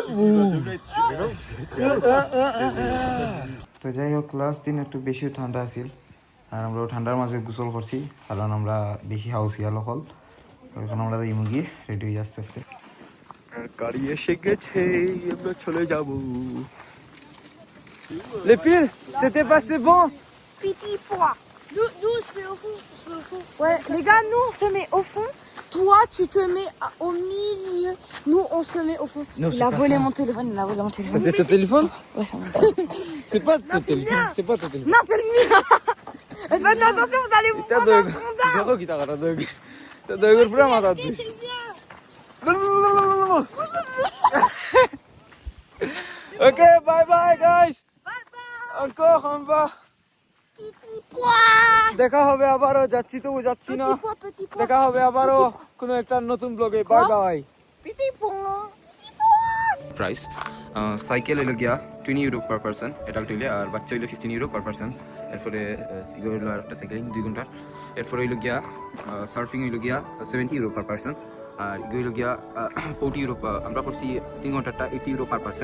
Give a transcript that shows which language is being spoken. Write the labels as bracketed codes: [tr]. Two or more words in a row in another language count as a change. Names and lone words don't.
[syl] তো যাই হোক, লাস্ট দিন একটু বেশি ঠান্ডা আছিল, আর আমরা ঠান্ডার মাঝে গোসল করছি, কারণ আমরা বেশি হাউসিয়াল হল। তো এখন আমরা যাই মুগি রেডি হয়ে আস্তে আস্তে, গাড়ি এসে গেছে, আমরা চলে যাব। [fr] Les filles, c'était passé bon? Petit pois. Nous, on se met au fond. Ouais, les gars, nous, on se met au fond. Toi, tu te mets au milieu. Nous, on se met au fond. Non, il a volé mon téléphone. Ça, c'est ton téléphone? Ouais, c'est mon téléphone. C'est pas ton téléphone. C'est pas ton téléphone. Non, c'est le mien. Faites attention, vous allez vous prendre un condamn. [bn] দেখো কি টাকাটা দেখো, তো দেখো পুরো মাথা দিস। [en] okay, bye bye guys. [fr] encore on va, Petit pois. [bn] দেখা হবে আবারও, যাচ্ছি তো যাচ্ছি না, [fr] Petit pois. [bn] দেখা হবে আবারও কোনো একটা নতুন ব্লগে, [en] bye bye. [fr] Petit pois. [syl] প্রাইস সাইকেল হইল গিয়া 20 ইউরো [en] per person adult [syl] হইলে, আর বাচ্চা হইলে 15 ইউরো [en] per person. [syl] এরপরে ইগো হইলো আর একটা সাইকেলিং 2 ঘন্টার। এরপরে হইল গিয়া সার্ফিং হইল গিয়া 70 ইউরো [en] per person, [syl] আর ইগো হইল গিয়া 40 ইউরো, আমরা করছি 3 ঘন্টারটা 80 ইউরো [en] per person.